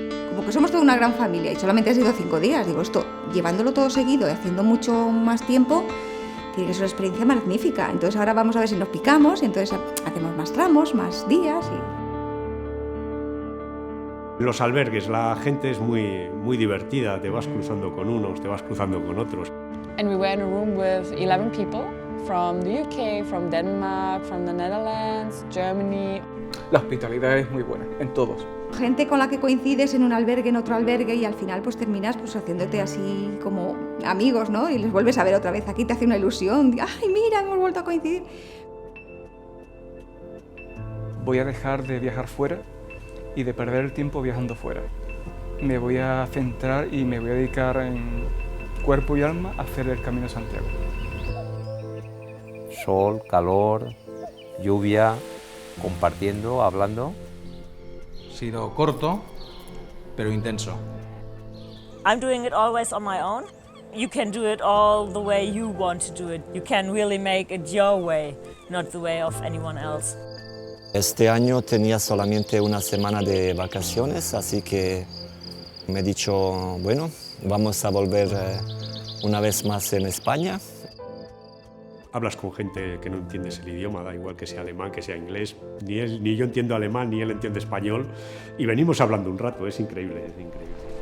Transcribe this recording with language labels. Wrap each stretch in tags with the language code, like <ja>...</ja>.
<es>Como que somos toda una gran familia y solamente ha sido 5 días. Digo, esto, llevándolo todo seguido y haciendo mucho más tiempo, tiene que ser una experiencia magnífica. Entonces ahora vamos a ver si nos picamos y entonces hacemos más tramos, más días. Los albergues, la gente es muy divertida, te vas cruzando con unos, te vas cruzando con otros.</es> <en>And we were in a room with 11 people from the UK, from Denmark, from the Netherlands, Germany.</en> <es>La hospitalidad es muy buena, en todos. Gente con la que coincides en un albergue, en otro albergue y al final pues terminas pues haciéndote así como amigos, ¿no? Y les vuelves a ver otra vez, aquí te hace una ilusión, ¡ay, mira, hemos vuelto a coincidir! Voy a dejar de viajar fuera y de perder el tiempo viajando fuera. Me voy a centrar y me voy a dedicar en cuerpo y alma a hacer el Camino de Santiago. Sol, calor, lluvia, compartiendo, hablando. Ha sido corto, pero intenso.</es> <en>I'm doing it always on my own. You can do it all the way you want to do it. You can really make it your way, not the way of anyone else.</en> <es>Este año tenía solamente una semana de vacaciones, así que me he dicho, bueno, vamos a volver una vez más en España. Hablas con gente que no entiendes el idioma, da igual que sea alemán, que sea inglés, ni yo entiendo alemán, ni él entiende español, y venimos hablando un rato, es increíble, es increíble.</es>